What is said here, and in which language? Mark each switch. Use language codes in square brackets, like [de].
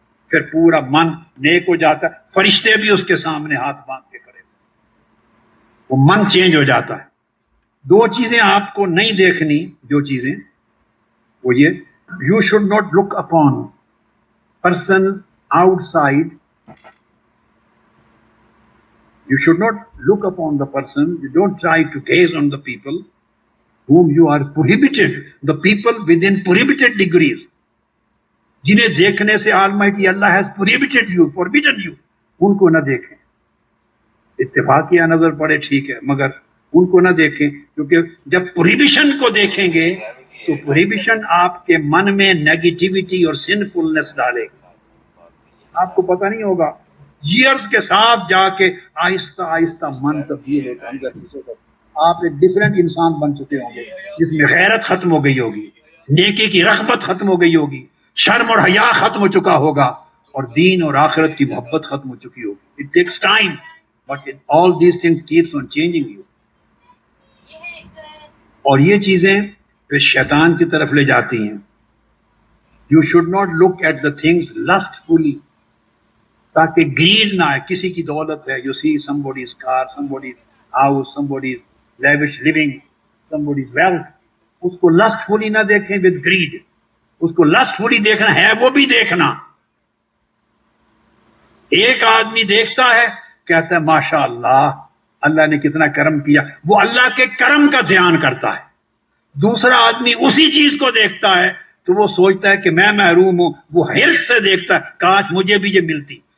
[ur] پھر پورا من نیک ہو جاتا ہے, فرشتے بھی اس کے سامنے ہاتھ باندھ کے کھڑے, وہ من چینج ہو جاتا ہے. 2 چیزیں آپ کو نہیں دیکھنی, جو چیزیں وہ یہ, [en] You should not look upon persons outside. You should not look upon the person. You don't try to gaze on the people whom you are prohibited. The people within prohibited degrees. [ur] جنہیں دیکھنے سے [en] Almighty Allah has prohibited you, forbidden you. [ur] ان کو نہ دیکھیں. اتفاقیہ نظر پڑے ٹھیک ہے، مگر ان کو نہ دیکھیں، کیونکہ جب پروہیبیشن کو دیکھیں گے تو پروہیبیشن آپ کے من میں نیگیٹیوٹی اور سنفلنس ڈالے گی. آپ کو پتہ نہیں ہوگا، ایئرز کے ساتھ جا کے آہستہ آہستہ من تبدیل ہوتا ہے، آپ ایک ڈیفرنٹ انسان بن چکے ہوں گے، جس میں غیرت ختم ہو گئی ہوگی، نیکی کی رغبت ختم ہو گئی ہوگی، شرم اور حیا ختم ہو چکا ہوگا، اور دین اور آخرت کی محبت ختم ہو چکی ہوگی. [en] It takes time, but all these things keeps on changing you. [ur] اور یہ چیزیں پھر شیطان کی طرف لے جاتی ہیں. [en] You should not look at the things lustfully, [ur] تاکہ گریڈ نہ آئے. کسی کی دولت ہے، [en] you see somebody's car, somebody's house, somebody's lavish living, somebody's wealth, [ur] اس کو lustfully نہ دیکھیں [en] with greed. [ur] اس کو lustfully دیکھنا ہے وہ بھی دیکھنا. ایک آدمی دیکھتا ہے کہتا ہے ماشاء اللہ، اللہ نے کتنا کرم کیا، وہ اللہ کے کرم کا دھیان کرتا ہے. دوسرا آدمی اسی چیز کو دیکھتا ہے تو وہ سوچتا ہے کہ میں محروم ہوں، وہ حرص سے دیکھتا ہے کاش مجھے بھی یہ ملتی.